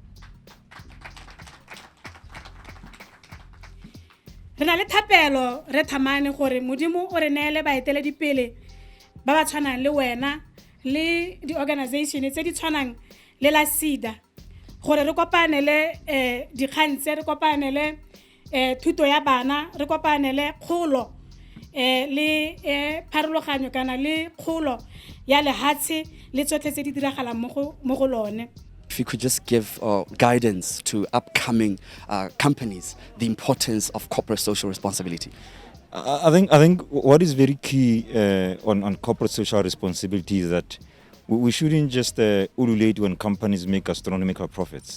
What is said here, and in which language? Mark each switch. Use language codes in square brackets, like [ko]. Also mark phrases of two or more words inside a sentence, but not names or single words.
[tn] Re na le thapelo re thamane gore modimo o re neele baeteledipele ba ba tshwanang le wena le di organization tse di tshwanang le la SEDA gore re kopane le dikgang tse re kopane le thuto ya bana re kopane le kgolo le pharologanyo kana le kgolo ya lehatshe le tsotlhe tse di diragalang mo go lone. [en] If you could just give guidance to upcoming companies, the importance of corporate social responsibility. I think what is very key on corporate social responsibility is that we shouldn't just ululate when companies make astronomical profits.